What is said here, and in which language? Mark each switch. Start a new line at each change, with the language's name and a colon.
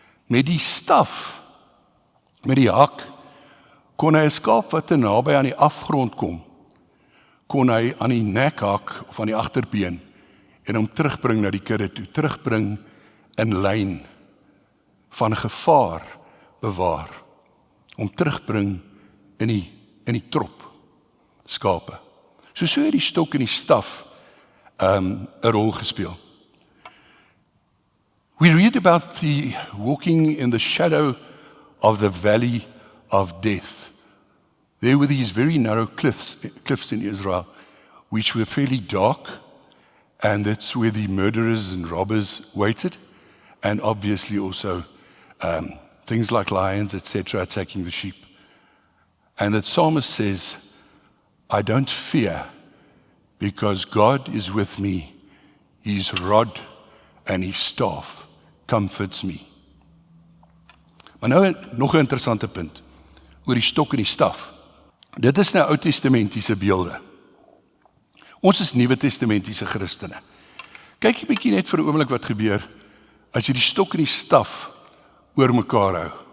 Afrikaans: Met die staf, met die hak, kon hy 'n skaap wat te naby aan die afgrond kom, kon hy aan die nek hak, of aan die agterbeen, en hom terugbring na die kudde toe, terugbring in lyn, van gevaar bewaar, om terugbring in die trop, skape. So het die stok en die staf 'n rol gespeel.
English: We read about the walking in the shadow of the valley of death. There were these very narrow cliffs in Israel, which were fairly dark, and that's where the murderers and robbers waited, and obviously also things like lions, etc., attacking the sheep. And the psalmist says, I don't fear, because God is with me. His rod and his staff comforts me.
Afrikaans: Maar nou nog 'n interessante punt, oor die stok en die staf. Dit is nou Ou Testamentiese beelde. Ons is Nuwe Testamentiese Christene. Kyk 'n bietjie net vir 'n oomblik wat gebeur, as jy die stok en die staf oor mekaar hou.